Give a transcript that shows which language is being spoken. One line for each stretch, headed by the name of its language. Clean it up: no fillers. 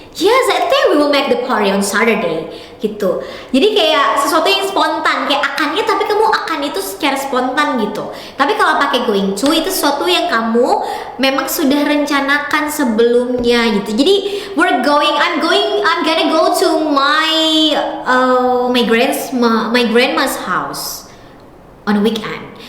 English: Yes, I think we will make the party on Saturday.
Indonesian: Gitu. Jadi kayak sesuatu yang spontan, kayak akannya, tapi kamu akan itu secara spontan gitu. Tapi kalau pakai going to, itu sesuatu yang kamu memang sudah rencanakan sebelumnya gitu. Jadi
English: I'm gonna go to my grandma's house on a weekend.